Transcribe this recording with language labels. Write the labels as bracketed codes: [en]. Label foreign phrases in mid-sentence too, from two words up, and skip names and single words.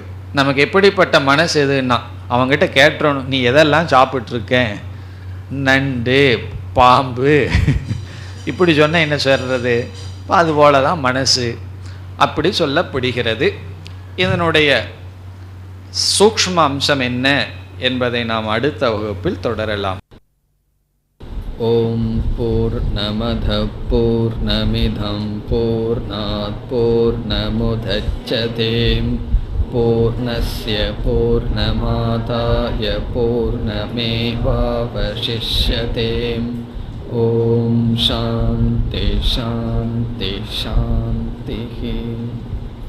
[ta] நமக்கு எப்படிப்பட்ட மனசு எதுன்னா, அவங்ககிட்ட கேட்டுறணும், நீ எதெல்லாம் சாப்பிட்ருக்க, நண்டு பாம்பு இப்படி சொன்னால் என்ன சொல்கிறது, அதுபோல தான் மனசு அப்படி சொல்லப்படுகிறது. இதனுடைய சூக்ஷ்ம அம்சம் என்ன என்பதை நாம் அடுத்த வகுப்பில் தொடரலாம். [sa] ॐ पूर्णमद पूर्णमिदं पूर्णात् पूर्णमुदच्यते पूर्णस्य पूर्णमादाय पूर्णमेवावशिष्यते. ॐ शान्ति शान्ति शान्ति.